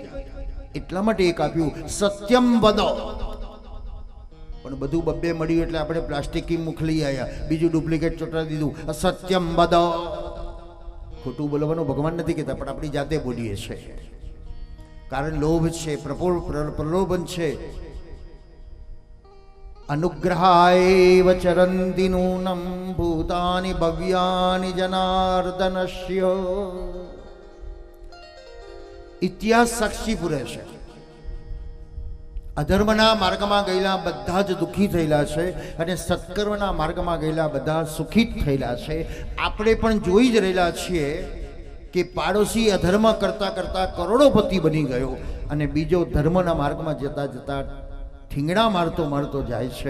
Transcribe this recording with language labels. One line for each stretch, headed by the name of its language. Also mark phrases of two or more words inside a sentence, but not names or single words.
Gujarati: એટલા માટે એક આપ્યું
Sanskrit: सत्यं वद.
Gujarati: પણ બધું 2 મળ્યું એટલે આપણે પ્લાસ્ટિકી મુખ લઈ આવ્યા, બીજું ડુપ્લિકેટ ચોંટાડી દીધું.
Sanskrit: सत्यं वद.
Gujarati: ખોટું બોલવાનું ભગવાન નથી કહેતા, પણ આપણી જાતે બોલીએ છીએ. કારણ લોભ છે, પ્રલોભન છે.
Sanskrit: अनुग्रहाय चरन्ति नूनं भूतानि भव्यानि जनार्दनस्य.
Gujarati: ઇતિહાસ સાક્ષી પૂરે છે. અધર્મના માર્ગમાં ગયેલા બધા જ દુઃખી થયેલા છે અને સત્કર્મના માર્ગમાં ગયેલા બધા સુખી થયેલા છે. આપણે પણ જોઈ જ રહેલા છીએ કે પાડોશી અધર્મ કરતા કરતા કરોડોપતિ બની ગયો અને બીજો ધર્મના માર્ગમાં જતા જતા ઠીંગણા મારતો જાય છે.